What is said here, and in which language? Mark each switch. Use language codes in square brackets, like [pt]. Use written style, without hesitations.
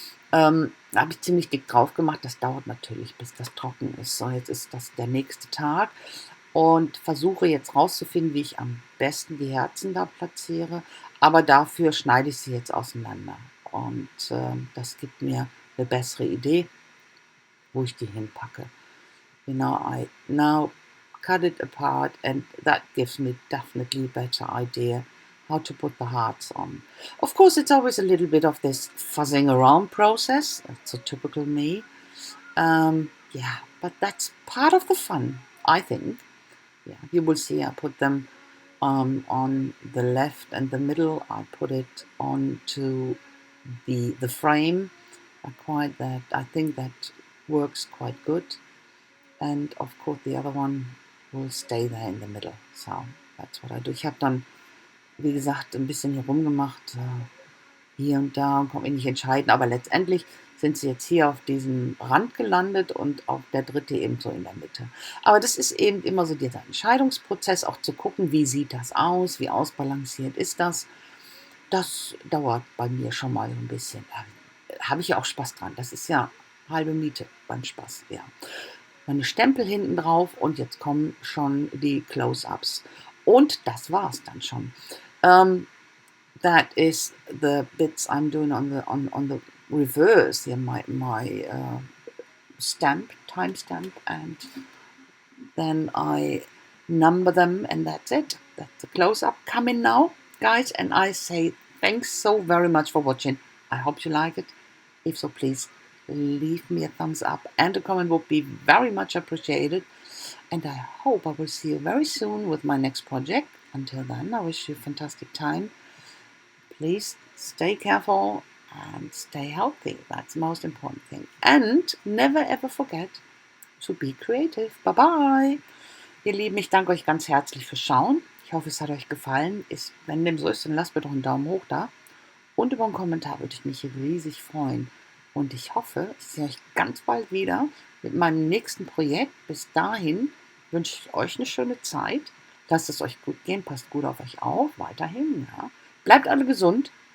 [de] Da habe ich ziemlich dick drauf gemacht, das dauert natürlich, bis das trocken ist. So, jetzt ist das der nächste Tag und versuche jetzt rauszufinden, wie ich am besten die Herzen da platziere, aber dafür schneide ich sie jetzt auseinander und das gibt mir eine bessere Idee, wo ich die hinpacke. [en] I now cut it apart, and that gives me definitely a better idea how to put the hearts on. Of course, it's always a little bit of this fuzzing around process. That's so typical me. But that's part of the fun, I think. Yeah, you will see I put them on the left and the middle. I put it onto the frame. I think that works quite good. And of course the other one will stay there in the middle. So that's what I do. [de] Ich habe dann, wie gesagt, ein bisschen hier rumgemacht, hier und da, und konnte mich nicht entscheiden. Aber letztendlich sind sie jetzt hier auf diesem Rand gelandet und auch der dritte eben so in der Mitte. Aber das ist eben immer so dieser Entscheidungsprozess, auch zu gucken, wie sieht das aus, wie ausbalanciert ist das. Das dauert bei mir schon mal so ein bisschen. Habe ich ja auch Spaß dran. Das ist ja halbe Miete beim Spaß, ja. Meine Stempel hinten drauf und jetzt kommen schon die Close-ups. Und das war's dann schon. [en] That is the bits I'm doing on the reverse here, my timestamp, and then I number them, and that's it. That's the close-up coming now, guys, and I say thanks so very much for watching. I hope you like it. If so, please leave me a thumbs up and a comment would be very much appreciated. And I hope I will see you very soon with my next project. Until then, I wish you a fantastic time. Please stay careful and stay healthy. That's the most important thing. And never ever forget to be creative. Bye bye. [de] Ihr Lieben, ich danke euch ganz herzlich fürs Schauen. Ich hoffe, es hat euch gefallen. Wenn dem so ist, dann lasst mir doch einen Daumen hoch da. Und über einen Kommentar würde ich mich riesig freuen. Und ich hoffe, ich sehe euch ganz bald wieder mit meinem nächsten Projekt. Bis dahin wünsche ich euch eine schöne Zeit. Lasst es euch gut gehen, passt gut auf euch auf, weiterhin. Ja. Bleibt alle gesund.